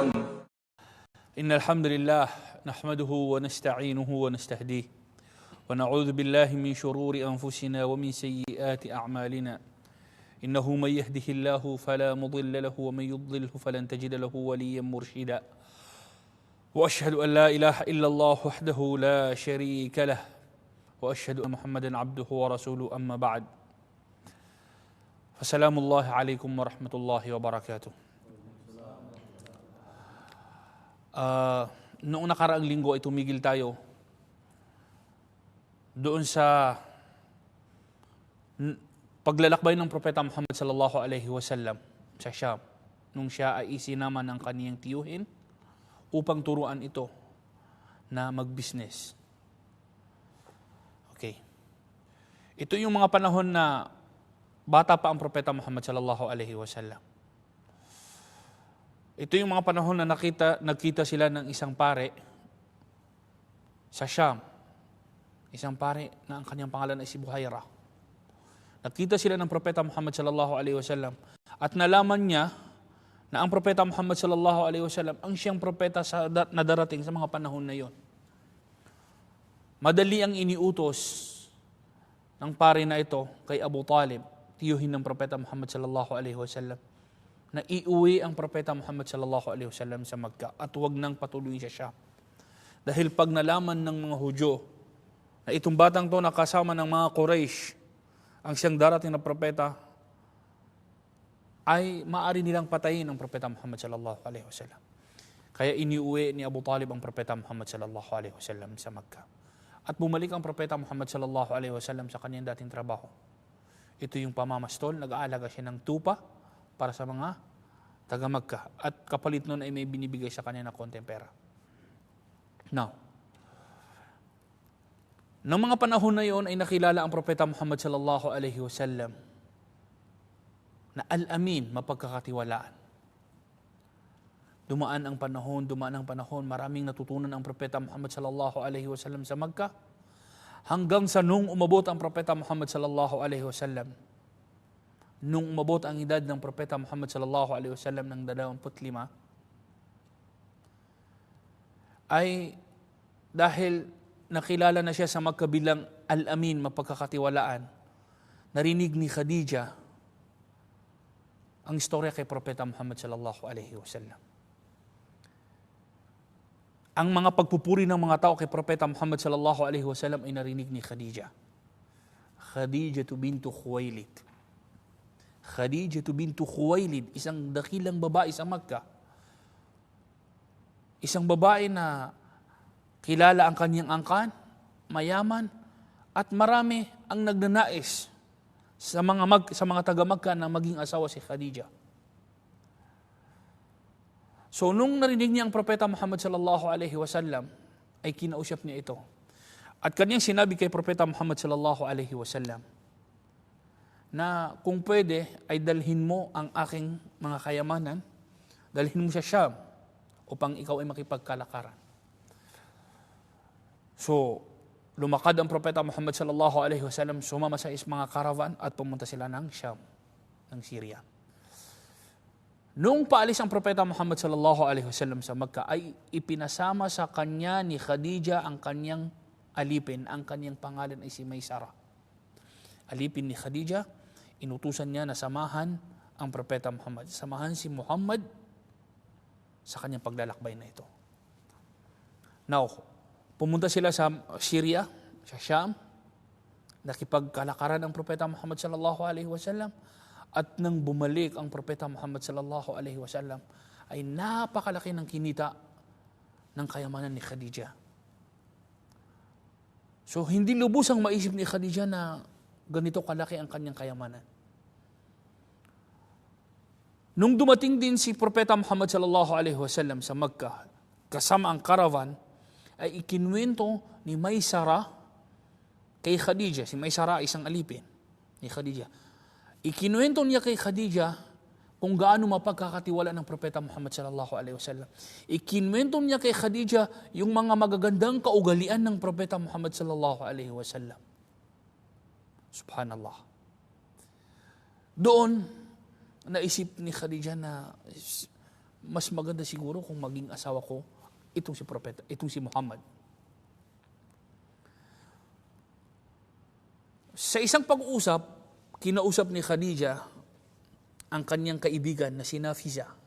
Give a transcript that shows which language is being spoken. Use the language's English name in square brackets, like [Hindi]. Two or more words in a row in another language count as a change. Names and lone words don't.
[Arabic] إن الحمد لله نحمده ونستعينه ونستهديه ونعوذ بالله من شرور أنفسنا ومن سيئات أعمالنا، إنه من يهده الله فلا مضل له ومن يضلله فلن تجد له وليا مرشدا، وأشهد أن لا إله إلا الله وحده لا شريك له، وأشهد أن محمدا عبده ورسوله، أما بعد، فسلام الله عليكم ورحمة الله وبركاته. [Filipino] Noong nakaraang linggo ay tumigil tayo doon sa paglalakbay ng Propeta Muhammad [Arabic] صلى الله عليه وسلم [Filipino] sa Sham nung siya ay isinama ng kaniyang tiyuhin upang turuan ito na mag-business. Okay. Ito yung mga panahon na bata pa ang Propeta Muhammad [Arabic] صلى الله عليه وسلم. [Filipino] Ito yung mga panahon na nagkita sila ng isang pare sa Sham. Isang pare na ang kanyang pangalan ay si Buhaira. Nagkita sila ng Propeta Muhammad [Arabic] صلى الله عليه وسلم [Filipino] at nalaman niya na ang Propeta Muhammad [Arabic] صلى الله عليه وسلم [Filipino] ang siyang propeta na darating sa mga panahon na yon. Madali ang iniutos ng pare na ito kay Abu Talib, tiyuhin ng Propeta Muhammad [Arabic] صلى الله عليه وسلم, [Filipino] na iuwi ang Propeta Muhammad [Arabic] صلى الله عليه وسلم [Filipino] sa Makkah at huwag nang patuloy sa Sham. Dahil pag nalaman ng mga Hudyo na itong batang to nakasama ng mga Quraysh ang siyang darating na propeta, ay maaari nilang patayin ang Propeta Muhammad [Arabic] صلى الله عليه وسلم. [Filipino] Kaya iniuwi ni Abu Talib ang Propeta Muhammad [Arabic] صلى الله عليه وسلم [Filipino] sa Makkah. At bumalik ang Propeta Muhammad [Arabic] صلى الله عليه وسلم [Filipino] sa kanyang dating trabaho. Ito yung pamamastol, nag-aalaga siya ng tupa para sa mga taga-Makkah. At kapalit nun ay may binibigay sa kanya na konting pera. Now, noong mga panahon na yon ay nakilala ang Propeta Muhammad [Arabic] صلى الله عليه وسلم [Filipino] na al-amin, mapagkakatiwalaan. Dumaan ang panahon, maraming natutunan ang Propeta Muhammad [Arabic] صلى الله عليه وسلم [Filipino] sa Makkah, hanggang sa nung umabot ang Propeta Muhammad [Arabic] صلى الله عليه وسلم. [Filipino] Nung umabot ang edad ng Propeta Muhammad [Arabic] صلى الله عليه وسلم [Filipino] ng 25, ay dahil nakilala na siya sa Makkah bilang al-amin, mapagkakatiwalaan, narinig ni Khadija ang istorya kay Propeta Muhammad [Arabic] صلى الله عليه وسلم. [Filipino] Ang mga pagpupuri ng mga tao kay Propeta Muhammad [Arabic] صلى الله عليه وسلم [Filipino] ay narinig ni Khadija. Khadija bintu Khuwailid. Khadija bintu Khuwailid, isang dakilang babae sa Makkah. Isang babae na kilala ang kanyang angkan, mayaman, at marami ang nagnanais sa mga taga-Makkah na maging asawa si Khadija. So nung narinig niya ang Propeta Muhammad [Arabic] صلى الله عليه وسلم, [Filipino] ay kinausap niya ito. At kanyang sinabi kay Propeta Muhammad [Arabic] صلى الله عليه وسلم [Filipino] na kung pwede ay dalhin mo ang aking mga kayamanan, dalhin mo sa Sham upang ikaw ay makipagkalakaran. So, lumakad ang Propeta Muhammad [Arabic] صلى الله عليه وسلم, [Filipino] sumama sa mga caravan at pumunta sila ng Sham, ng Syria. Nung paalis ang Propeta Muhammad [Arabic] صلى الله عليه وسلم [Filipino] sa Makkah, ay ipinasama sa kanya ni Khadija ang kanyang alipin, ang kanyang pangalan ay si Maysara. Alipin ni Khadija, inutusan niya na samahan ang Propeta Muhammad. Samahan si Muhammad sa kanyang paglalakbay na ito. Now, pumunta sila sa Syria, sa Sham, nakipagkalakaran ang Propeta Muhammad [Arabic] صلى الله عليه وسلم, [Filipino] at nang bumalik ang Propeta Muhammad [Arabic] صلى الله عليه وسلم, [Filipino] ay napakalaki ng kinita ng kayamanan ni Khadija. So, hindi lubusang maisip ni Khadija na ganito kalaki ang kanyang kayamanan. Nung dumating din si Propeta Muhammad [Arabic] صلى الله عليه وسلم [Filipino] sa Makkah, kasama ang caravan, ay ikinwento ni Maysara kay Khadija. Si Maysara isang alipin ni Khadija. Ikinwento niya kay Khadija kung gaano mapagkakatiwala ng Propeta Muhammad [Arabic] صلى الله عليه وسلم. [Filipino] Ikinwento niya kay Khadija yung mga magagandang kaugalian ng Propeta Muhammad [Arabic] صلى الله عليه وسلم. [Filipino] Subhanallah. Doon, naisip ni Khadija na mas maganda siguro kung maging asawa ko itong si propeta, itong si Muhammad. Sa isang pag-uusap, kinausap ni Khadija ang kanyang kaibigan na si Nafisa.